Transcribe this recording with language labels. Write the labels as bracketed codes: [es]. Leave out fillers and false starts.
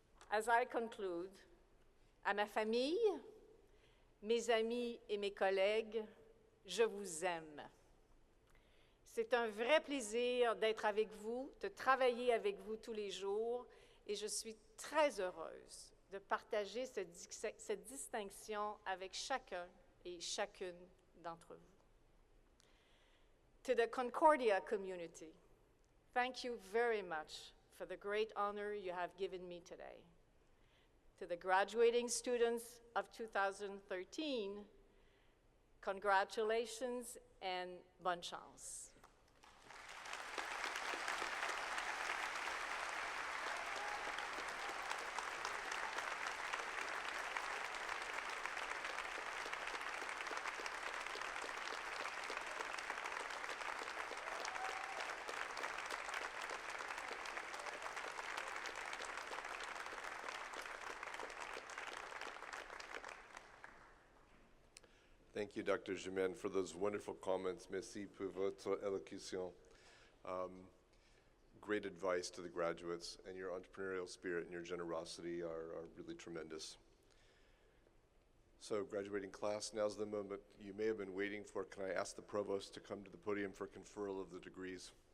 [en] As I conclude, [fr] à ma famille, mes amis et mes collègues, je vous aime. C'est un vrai plaisir d'être avec vous, de travailler avec vous tous les jours, et je suis très heureuse de partager cette distinction avec chacun et chacune d'entre vous. [en] To the Concordia community, thank you very much for the great honor you have given me today. To the graduating students of 2013, congratulations and [fr] bonne chance. [en] Thank you, Dr. Germain, for those wonderful comments. [fr] Merci pour votre élocution. [en] Great advice to the graduates, and your entrepreneurial spirit and your generosity are really tremendous. So, graduating class, now's the moment you may have been waiting for. Can I ask the provost to come to the podium for conferral of the degrees?